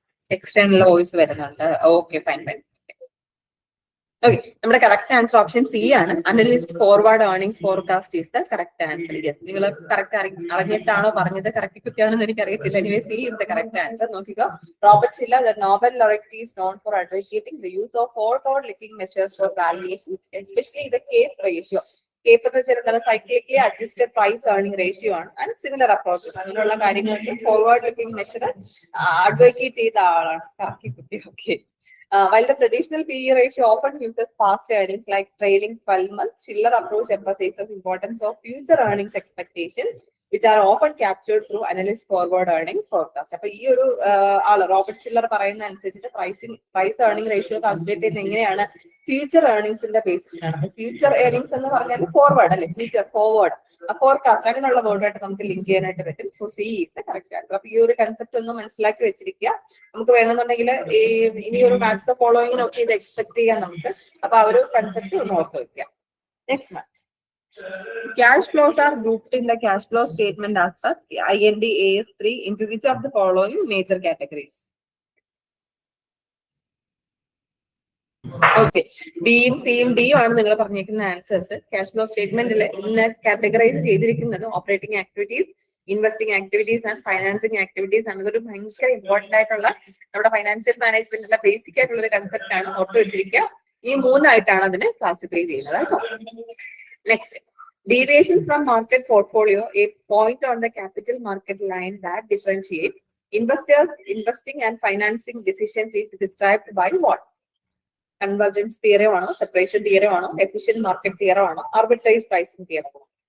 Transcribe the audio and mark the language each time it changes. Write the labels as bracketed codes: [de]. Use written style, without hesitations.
[ml] External voice വരുന്നുണ്ട്. Okay, fine. Okay, നമ്മുടെ correct answer option C ആണ്. [en] Analyst forward earnings forecast is the correct answer. [ml] Yes, നിങ്ങൾ correct അറിഞ്ഞിട്ടാണോ പറഞ്ഞത്, correct കുത്തിയാണെന്ന് എനിക്ക് അറിയത്തില്ല. [en] Anyway C is the correct answer. [ml] നോക്കിക്കോ, [en] Robert Shiller, the Nobel laureate is known for advocating the use of forward-looking measures for valuation, especially the CAPE ratio. [ml] CAPE എന്ന് വെച്ചാൽ cyclically adjusted price earning ratio ആണ്. And similar approaches, അങ്ങനെയുള്ള കാര്യങ്ങൾക്ക് forward looking measure advocate ചെയ്ത ആളാണ്. കറക്കി കുത്തി. Okay. [en] While the traditional PE ratio often uses past earnings like trailing 12 months, Shiller approach emphasizes importance of future earnings expectations, which are often captured through analyst forward earnings forecast. [ml] അപ്പൊ ഈ ഒരു ആള് Robert chiller പറയുന്ന അനുസരിച്ചിട്ട് price earning ratio calculate ചെയ്യുന്നത് എങ്ങനെയാണ്? Future ഏർണിംഗ്സിന്റെ ബേസിസിലാണ്. Future earnings എന്ന് പറഞ്ഞാൽ ഫോർവേഡ് അല്ലെ, ഫ്യൂച്ചർ ഫോർവേഡ് ഫോർകാസ്റ്റ് അങ്ങനെയുള്ള വേർഡായിട്ട് നമുക്ക് ലിങ്ക് ചെയ്യാനായിട്ട് പറ്റും. [en] So C is the correct answer. [ml] അപ്പൊ ഈ ഒരു കൺസെപ്റ്റ് ഒന്ന് മനസ്സിലാക്കി വെച്ചിരിക്കുക. നമുക്ക് വേണമെന്നുണ്ടെങ്കിൽ ഇനി ഒരു മാത്സ് ഫോളോയിങ്ങിനൊക്കെ ഇത് എക്സ്പെക്ട് ചെയ്യാം നമുക്ക്. അപ്പൊ ആ ഒരു കൺസെപ്റ്റ് ഒന്ന് ഓർത്ത് വെക്കുക. [en] Next one, cash flows are grouped in the cash flow statement as per IND AS3 into which of the following major categories? [ml] Okay, ബിയും സിയും ഡിയും ആണ് നിങ്ങൾ പറഞ്ഞിരിക്കുന്ന ആൻസേഴ്സ്. ക്യാഷ് ഫ്ലോ സ്റ്റേറ്റ്മെന്റിൽ ഇന്ന് കാറ്റഗറൈസ് ചെയ്തിരിക്കുന്നത് operating activities, investing activities and financing activities ആണ്. ഇതൊരു ഭയങ്കര ഇമ്പോർട്ടന്റ് ആയിട്ടുള്ള നമ്മുടെ ഫൈനാൻഷ്യൽ മാനേജ്മെന്റിന്റെ ബേസിക് ആയിട്ടുള്ള ഒരു കൺസെപ്റ്റ് ആണ്. ഓർത്ത് വെച്ചിരിക്കുക. ഈ 3 ആയിട്ടാണ് അതിനെ ക്ലാസിഫൈ ചെയ്യുന്നത് കേട്ടോ. [en] Next, deviation from market portfolio, a point on the capital market line that differentiates investors' investing and financing decisions is described by what? [ml] Convergence theorem ആണോ, സെപ്പറേഷൻ തിയറം ആണോ, എഫിഷ്യന്റ് മാർക്കറ്റ് തിയറം ആണോ, arbitrage pricing theorem ആണോ?